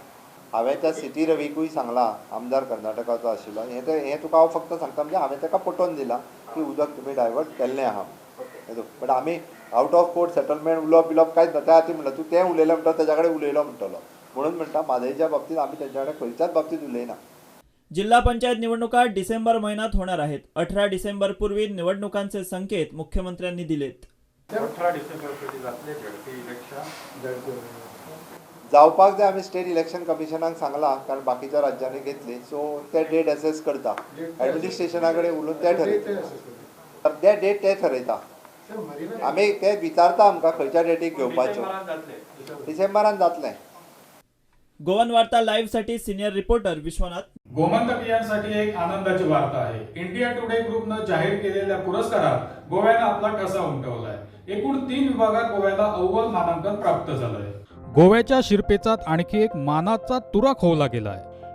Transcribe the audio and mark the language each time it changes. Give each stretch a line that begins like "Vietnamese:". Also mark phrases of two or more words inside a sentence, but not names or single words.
Konkani: हांवें त्या सिटी रवीकूय सांगलां, आमदार कर्नाटकाचो आशिल्लो. हें तुका हांव फक्त सांगता म्हणजे हांवें ताका पटोवन दिलां की उदक तुमी डायवर्ट केल्लें आहा. बट आमी
English: out of court settlement
Konkani: उलोवप कांयच ना. त्या खातीर म्हणटा तूं तें उलयलें म्हणटा तेज्या कडेन उलयलो म्हणटलो. म्हणून म्हणटा म्हादईच्या बाबतींत आमी तेंच्या कडेन खंयच्याच बाबतींत उलयना.
Marathi: जिल्हा पंचायत निवडणुका डिसेंबर महिन्यात होणार आहेत. 18 डिसेंबर पूर्वी निवडणुकांचे संकेत मुख्यमंत्र्यांनी दिलेत.
Konkani: 18 डिसेंबर जावपाक जाय. आमी
English: state election
Konkani: कमिशनाक सांगलां, कारण बाकीच्या राज्यांनी घेतली. सो ते डेट एसेस करता. एडमिनिस्ट्रेशना कडेन उलोवन ते ठरयता. ते डेट ते ठरयता. आमी ते विचारता आमकां खंयच्या डेटीक घेवपाच्यो. डिसेंबरान जातलें.
Marathi: गोवन वार्ता लाईव्ह साठी
English: senior reporter
Marathi: विश्वनाथ. गोमंतकीयांसाठी एक आनंदाची वार्ता आहे. इंडिया टुडे ग्रुपनं जाहीर केलेल्या पुरस्कारात गोव्यानं आपला ठसा उमटवलाय. एकूण 3 विभागात गोव्याला अव्वल मानांकन प्राप्त झालंय. गोव्याच्या शिरपेचात आणखी एक मानाचा तुरा खोवला गेलाय.